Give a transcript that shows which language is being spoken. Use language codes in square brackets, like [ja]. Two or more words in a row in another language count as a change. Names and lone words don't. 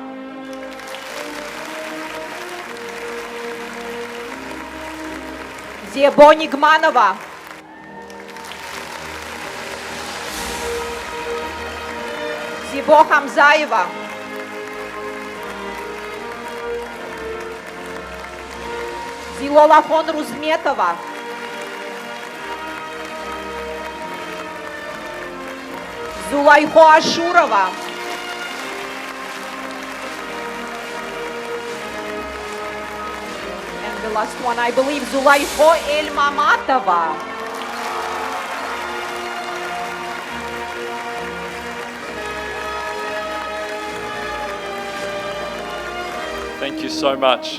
[en] Зебо Нигманова, Зибо Хамзаева, Зилолахон Рузметова, Зулайхо Ашурова, and the last one, I believe, Зулайхо Эльмаматова. Thank you so much.